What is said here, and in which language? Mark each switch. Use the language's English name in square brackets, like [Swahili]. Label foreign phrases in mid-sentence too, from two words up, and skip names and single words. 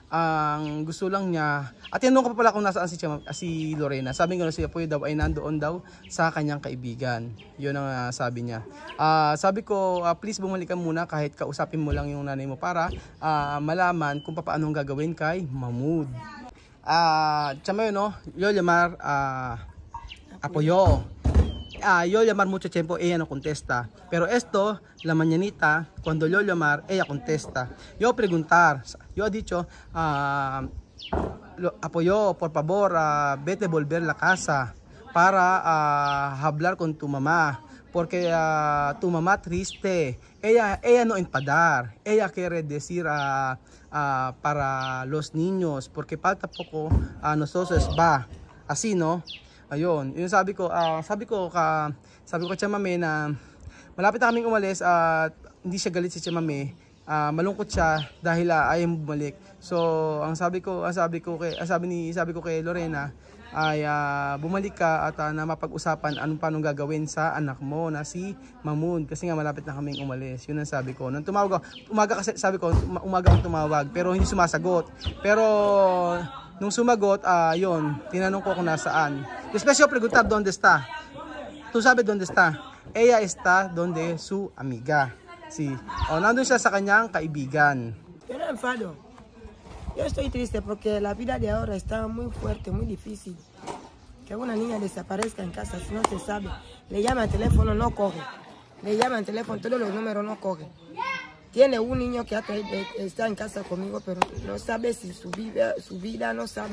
[Filipino] Ang gusto lang niya, at tinanong ko pa pala kung nasaan si Lorena. Sabi ko na si Apoyo daw ay nandoon daw sa kanyang kaibigan. Yun ang sabi niya. Sabi ko, please bumalik ka muna kahit kausapin mo lang yung nanay mo para malaman kung paano ang gagawin kay Mahmoud. [Spanish] Chamayo no, yo llamar Apoyo. Yo llamar mucho tiempo, ella no contesta. Pero esto, la mañanita, cuando yo llamar, ella contesta. Yo preguntar, yo he dicho, Apoyo, por favor, vete volver la casa para hablar con tu mamá. porque tu mamá triste. Ella no enfadar. Ella quiere decir para los niños porque falta poco nosotros va. Así, no? [Filipino] Ayun, yung sabi ko kay Mami na malapit na kaming umalis at hindi siya galit si Mami. Malungkot siya dahil ayaw bumalik. So, sabi ko kay Lorena ay bumalik ka at na mapag-usapan paano gagawin sa anak mo na si Mahmoud kasi nga malapit na kaming umalis. Yun ang sabi ko. Nung tumawag umaga kasi sabi ko, umaga akong tumawag pero hindi sumasagot. Pero nung sumagot, yun, tinanong ko kung nasaan. [Spanish] Después yo preguntar dónde está. Tu sabe dónde está? Ella está donde su amiga. Sí. [Filipino] Nandun siya sa kanyang kaibigan. [Spanish] Yo no enfado. Yo estoy triste porque la vida de ahora está muy fuerte, muy difícil. Que una niña desaparezca en casa si no se sabe. Le llama al teléfono, no coge. Le llama al teléfono, todos los números no coge. Tiene un niño que está en casa conmigo, pero no sabe si su vida no sabe.